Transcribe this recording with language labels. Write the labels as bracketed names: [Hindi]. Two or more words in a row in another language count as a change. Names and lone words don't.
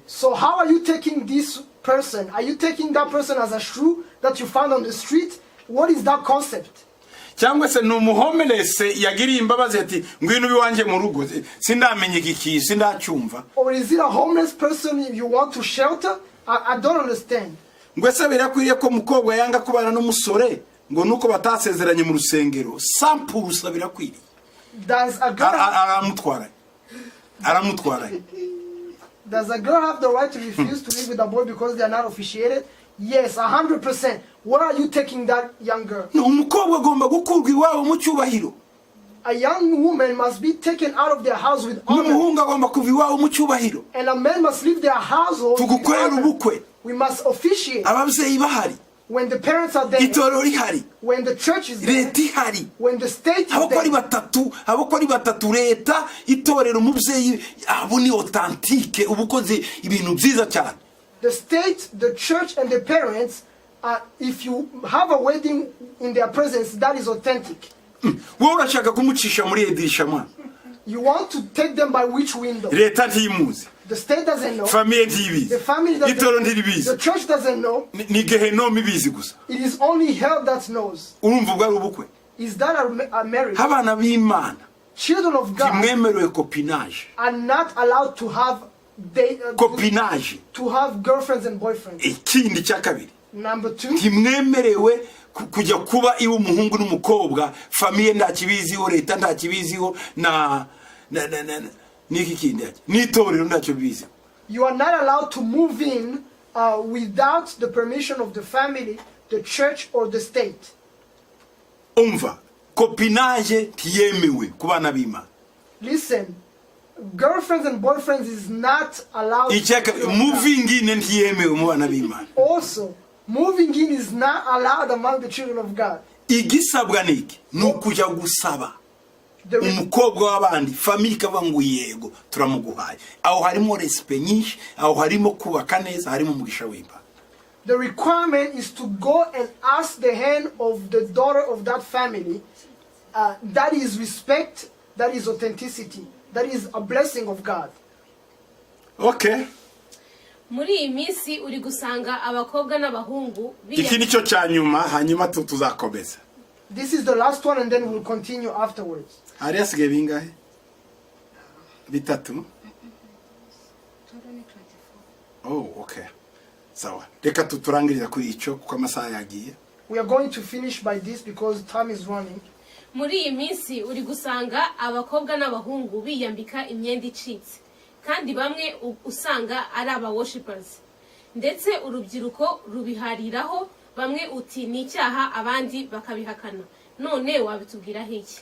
[English] So how are you taking this person? Are you taking that person as a shoe that you found on the street? What is that concept? [Kinyarwanda] Cyangwa se numuhomelesse yagiriye imbabazi ati ngwino biwanje mu rugo sindamenye iki sindacyumva? [English] Or is it a homeless person you want to shelter? I don't understand. [Kinyarwanda] Ngwese birakwiriye ko mukobwa yanga kubana n'umusore ngo nuko batasezeranye mu rusengero sampurusa birakwiriye. [English] Does a girl [Kinyarwanda] aramutwara [English] Does a girl have the right to refuse to live with a boy because they are not officiated? Yes, 100%. Where are you taking that young girl? [Kinyarwanda] No, umukobwa agomba gukurwa iwabo mu cyubahiro. [English] A young woman must be taken out of their house with honor. [Kinyarwanda] N'umuhungu agomba kuva iwabo mu cyubahiro. [English] And a man must leave their household with [Kinyarwanda] Tugukorera [English] honor. [Kinyarwanda] ubukwe. [English] We must officiate [Kinyarwanda] Ababyeyi bahari. [English] when the parents are there, [Kinyarwanda] Itorero rihari. [English] when the church is there, [Kinyarwanda] Leta ihari. [English] when the state is [Kinyarwanda] Abako ari [English] there. [Kinyarwanda] batatu leta itorero umubyeyi abo ni authentique ubukoze ibintu byiza cyane. [English] The state, the church, and the parents, if you have a wedding in their presence, that is authentic. [Kinyarwanda] Wowe urashaka kumucisha muri edirisha mwana. [English] You want to take them by which window? [Kinyarwanda] Leta ntiyimuzi. [English] The state doesn't know. [Kinyarwanda] Famille ntiyibizi. [English] The family doesn't [Kinyarwanda] Itorero [English] know. [Kinyarwanda] ntiribizi. [English] The church doesn't know. [Kinyarwanda] Ni Gehinomu ibizi gusa. [English] It is only hell that knows. [Kinyarwanda] Urumva ubwo ari ubukwe. [English] Is that a marriage? [Kinyarwanda] Abana b'Imana [English] Children of God [Kinyarwanda] timwemerewe copinage. [English] are not allowed to have [Kinyarwanda] Copinage. [English] to have girlfriends and boyfriends. [Kinyarwanda] Ikindi cya kabiri. [English] Number 2, [Kinyarwanda] Timwemerewe kujya kuba iwe umuhungu n'umukobwa famille nta kibiziho leta nta kibiziho na niki kindi yake n'itorero ntacyo biziho. [English] you are not allowed to move in without the permission of the family, the church, or the state. [Kinyarwanda] Umva copinage ntiyemewe ku bana b'Imana. [English] Listen, girlfriends and boyfriends is not allowed. [Kinyarwanda] Icyaka [English] moving in [Kinyarwanda] ntiyemewe mu bana b'Imana. [English] Also, moving in is not allowed among the children of God. [Kinyarwanda] Igisabwa niki nukujya gusaba [English] The, [Kinyarwanda] umukobwa w'abandi famille ikavuga ngo yego turamuguhaye. Aho harimo respect nyinshi, aho harimo kubaka neza, harimo umugisha w'Imana. [English] the requirement is to go and ask the hand of the daughter of that family. That is respect, that is authenticity, that is a blessing of God. Okay. [Kinyarwanda] muri iyi minsi uri gusanga abakobwa n'abahungu Iki nicyo cyanyuma hanyuma tuzakomeza. [English] This is the last one and then we'll continue afterwards. [Kinyarwanda] Hari hasigaye bingahe? Bitatu? [English] Oh, okay. Sawa. [Kinyarwanda] Reka tuturangiriza kuri icyo kuko amasaha yagiye. [English] We are going to finish by this because time is running. [Kinyarwanda] muri iyi minsi uri gusanga abakobwa n'abahungu biyambika imyenda icitse kandi bamwe usanga ari aba worshipers ndetse urubyiruko rubihariraho bamwe uti ni icyaha abandi bakabihakana none wabitubwiraho iki?